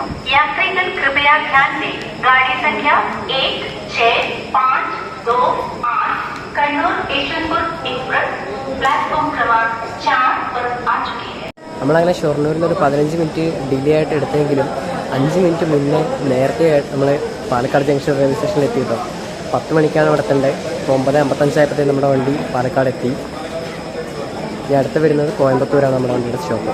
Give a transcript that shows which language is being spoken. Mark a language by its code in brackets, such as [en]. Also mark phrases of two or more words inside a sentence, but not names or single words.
[hi] യാത്രികൾ कृपया ध्यान दें, गाड़ी संख्या 165228 कन्नूर यशवंतपुर एक्सप्रेस प्लेटफॉर्म क्रमांक 4 पर आ चुकी है. [ml] നമ്മളങ്ങനെ ഷൊർണൂരിൽ നിന്ന് ഒരു 15 മിനിറ്റ് ഡിലേ ആയിട്ട് എടുത്തെങ്കിലും 5 മിനിറ്റ് മുന്നേ നേരത്തെ നമ്മൾ പാലക്കാട് ജംഗ്ഷൻ റെയിൽവേ സ്റ്റേഷനിൽ എത്തി കേട്ടോ. 10 മണിക്കാണ് ഇവിടെ എത്തേണ്ടത്. ഇപ്പോൾ 9:55 ആയപ്പോഴത്തേക്ക് നമ്മുടെ വണ്ടി പാലക്കാട് എത്തി. ഇനി അടുത്ത് വരുന്നത് കോയമ്പത്തൂരാണ് നമ്മുടെ വണ്ടിയുടെ സ്റ്റോപ്പ്.